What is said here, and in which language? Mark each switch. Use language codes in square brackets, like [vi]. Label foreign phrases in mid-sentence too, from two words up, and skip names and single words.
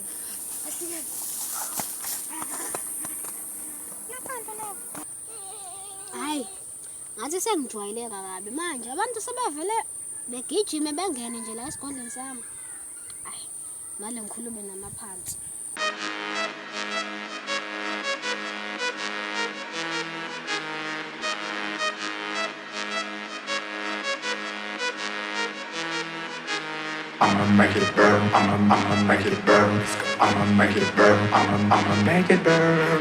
[zu] Ahlike. Hayi. Ngathi sengijwayeleka kabi manje abantu sebevele begijime bengene nje la esigodleni sami. Hayi, manje ngikhulume namaphansi. [en] I'ma make it burn. I'ma make it burn. I'ma make it burn. I'ma make it burn.